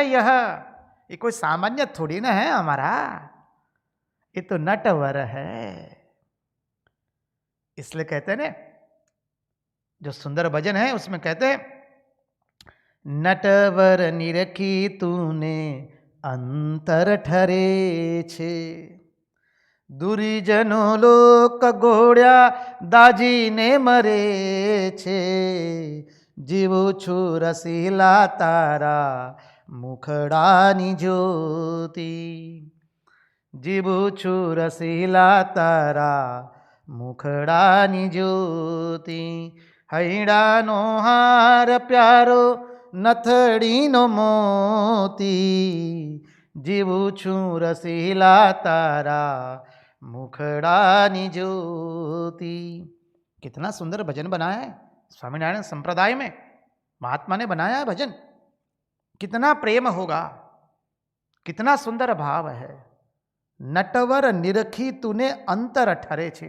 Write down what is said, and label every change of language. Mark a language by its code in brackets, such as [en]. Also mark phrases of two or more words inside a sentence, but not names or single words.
[hi] यह ये कोई सामान्य थोड़ी ना है हमारा, ये तो नटवर है। इसलिए कहते हैं ना, जो सुंदर भजन है उसमें कहते हैं, [gu] નટવર નિરખી તૂને અંતર ઠરે છે, દુરીજનો લોક ઘોડ્યા દાજી ને મરે છે, જીવો છું રસીલા તારા મુખડાની જ્યોતિ, જીવો છું રસીલા તારા મુખડાની જ્યોતિ, હૈડાનો હાર પ્યારો નથડીનો મોતી, જીવું છું રસીલા તારા મુખડાની જ્યોતિ। [hi] कितना सुंदर भजन बनाया है स्वामीनारायण संप्रदाय में, महात्मा ने बनाया है भजन। कितना प्रेम होगा, कितना सुंदर भाव है। [gu] નટવર નિરખી તૂને અંતર ઠરે છે।